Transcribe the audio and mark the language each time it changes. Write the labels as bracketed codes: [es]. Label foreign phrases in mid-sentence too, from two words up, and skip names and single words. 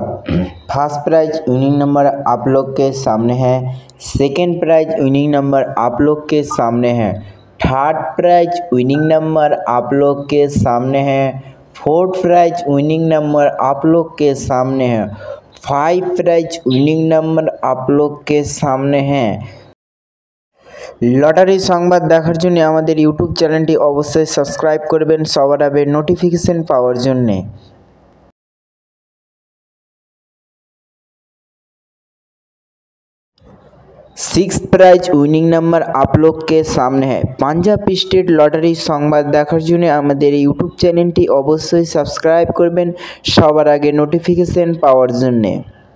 [en] first prize winning number [hi] आप लोग के सामने है, [en] second prize winning number [hi] आप लोग के सामने है, [en] third prize winning number [hi] आप लोग के सामने है, [en] fourth prize winning number [hi] आप लोग के सामने है, 5 [en] prize winning number [hi] आप लोग के सामने है। [bn] লটারি সংবাদ দেখার জন্য আমাদের ইউটিউব চ্যানেলটি অবশ্য সাবস্ক্রাইব করবেন সবার আগে নোটিফিকেশন পাওয়ার জন্য। [en] six prize winning number [hi] आप लोग के सामने है। [bn] পাঞ্জাব স্টেট লটারি সংবাদ দেখার জন্য আমাদের ইউটিউব চ্যানেলটি অবশ্য সাবস্ক্রাইব করবেন সবার আগে নোটিফিকেশন পাওয়ার জন্য।